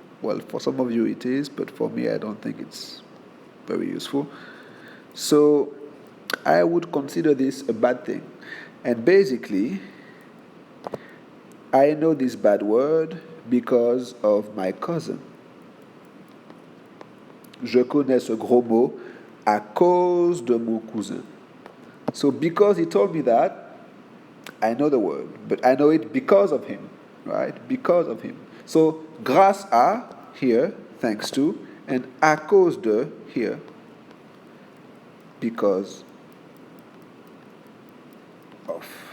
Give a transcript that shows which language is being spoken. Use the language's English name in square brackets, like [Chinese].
[English] Well, for some of you it is, but for me, I don't think it's very useful. So I would consider this a bad thing. And basically, I know this bad word because of my cousin. [French] Je connais ce gros mot à cause de mon cousin. [English] So because he told me that, I know the word, but I know it because of him, right? Because of him. So grâce à here, thanks to, and à cause de here, because of.